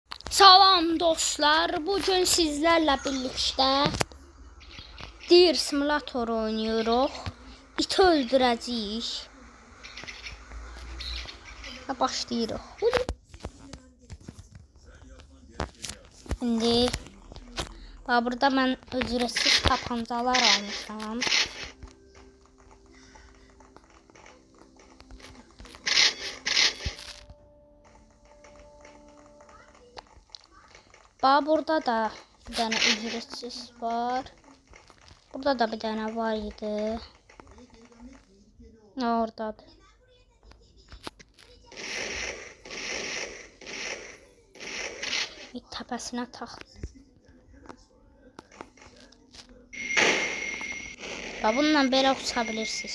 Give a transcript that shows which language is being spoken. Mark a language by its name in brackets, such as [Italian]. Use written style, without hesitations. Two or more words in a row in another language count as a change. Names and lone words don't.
[Turkish] Salam dostlar, bugün sizlerle birlikte Deer Simulator oynuyoruz. [Azerbaijani] İt öldürəcəyik. Başlayırıq. İndi burada mən ücretsiz tapancalar almışam. [Turkish] Burada da bir tane ücretsiz var. Burada da bir tane var idi. [Azerbaijani] Oradadır. Bir təpəsinə taxdı. Bununla belə uça bilirsiniz.